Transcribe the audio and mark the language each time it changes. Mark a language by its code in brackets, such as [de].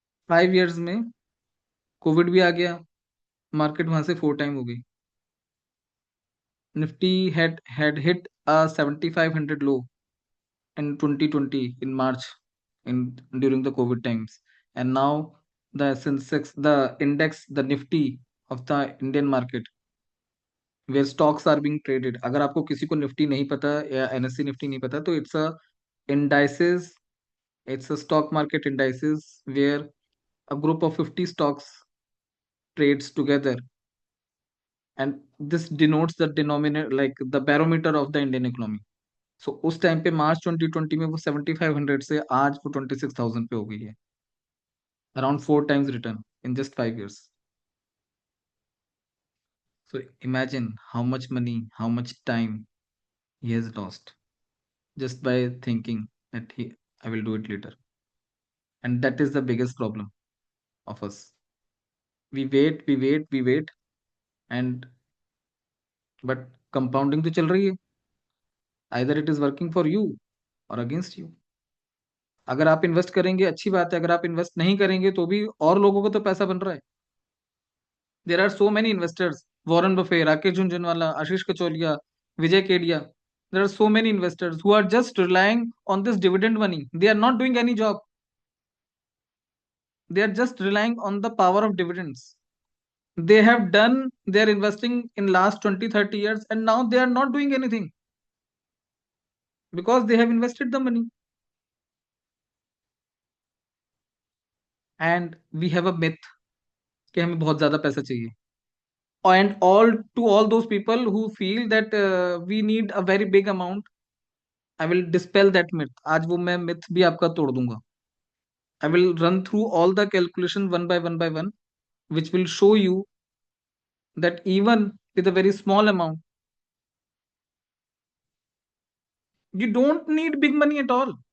[hi] 5 years में Covid भी आ गया, मार्केट वहां से 4 टाइम हो गई. [en] Nifty had hit a 7,500 low in 2020 in March, in during the COVID times, and now the Sensex, the index, the Nifty of the Indian market, where stocks are being traded. [hi] अगर आपको किसी को Nifty नहीं पता या NSE Nifty नहीं पता, तो [en] indices, it's a stock market indices where a group of 50 stocks trades together, and this denotes the denominator, like the barometer of the Indian economy. [hi] सो उस टाइम पे मार्च 2020 में वो 7,500 से आज वो 26,000 पे हो गई है. [en] Around 4 times return in just 5 years. So imagine how much money, how much time he has lost just by thinking that I will do it later. And that is the biggest problem of us. We wait, and but compounding [hi] तो चल रही है. [en] Either it is working for you or against you. [hi] अगर आप invest करेंगे अच्छी बात है, अगर आप इन्वेस्ट नहीं करेंगे तो भी और लोगों को तो पैसा बन रहा है. [en] There are so many investors: Warren Buffett, Rakesh Jhunjhunwala, Ashish Kacholia, Vijay Kedia. There are so many investors who are just relying on this dividend money. They are not doing any job. They are just relying on the power of dividends. They have done their investing in last 20, 30 years, and now they are not doing anything because they have invested the money. And we have a myth [hi] कि हमें बहुत ज्यादा पैसा चाहिए. [en] And all to all those people who feel that we need a very big amount, I will dispel that myth, [hi] आज वो मैं myth भी आपका तोड़ दूंगा. [en] I will run through all the calculation one by one, which will show you that even with a very small amount, you don't need big money at all.